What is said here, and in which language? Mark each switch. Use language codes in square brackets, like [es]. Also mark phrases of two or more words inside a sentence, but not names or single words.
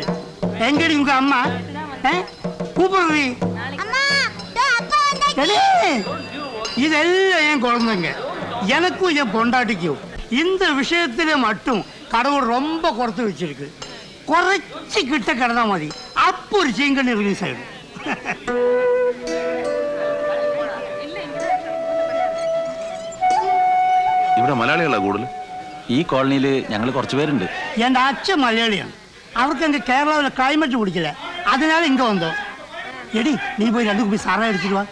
[ta] எங்கடி உங்க அம்மா? கூப்பிடுறீ? இதெல்லாம் என் குழந்தைங்க. எனக்கும் என் பொண்டாட்டிக்கும் இந்த விஷயத்துல மட்டும் கடவுள் ரொம்ப குறைத்து வச்சிருக்கு. குறைச்சி கிட்ட கிடந்தா மதி அப்போ ஒரு சிங்கன் ரிலீஸ் ஆயிடும். [ml] ഇവിടെ മലയാളികളാ കൂടുതൽ. ഈ കോളനിയിൽ ഞങ്ങൾ കുറച്ച് പേരുണ്ട്. എന്റെ അച്ഛൻ മലയാളിയാണ്. അവർക്ക് എന്റെ കേരളത്തിലെ ക്ലൈമറ്റ് പിടിക്കില്ല. അതിനാൽ ഇങ്ങ വന്നോ. എടി നീ പോയി 2 കുപ്പി സാറ എടുത്തിട്ട് വാ.